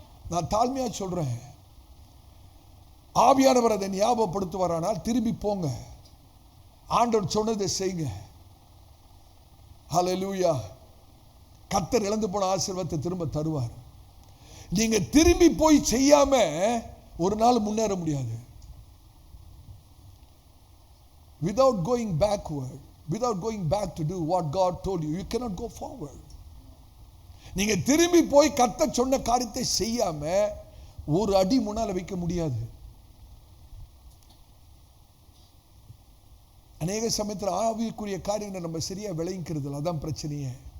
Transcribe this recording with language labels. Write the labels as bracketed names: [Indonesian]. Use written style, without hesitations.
[Tamil] நான் தாழ்மையா சொல்றேன், ஆவியானவர் அதை ஞாபகப்படுத்துவாரானால் திரும்பி போங்க, ஆண்டவர் சொன்னதை செய்யுங்க. ஹல்லேலூயா. கர்த்தர் இழந்து போன ஆசீர்வாதத்தை திரும்ப தருவார். நீங்க திரும்பி போய் செய்யாம ஒரு நாள் முன்னேற முடியாது. [English] Without going backward, without going back to do what God told you, you cannot go forward. [Tamil] நீங்க திரும்பி போய் கர்த்தர் சொன்ன காரியத்தை செய்யாம ஒரு அடி முன்னால வைக்க முடியாது. அநேக சமயத்தில் ஆவிக்குரிய காரியங்களை நம்ம சரியா விளைவிக்கிறது இல்லை, அதான் பிரச்சனையே.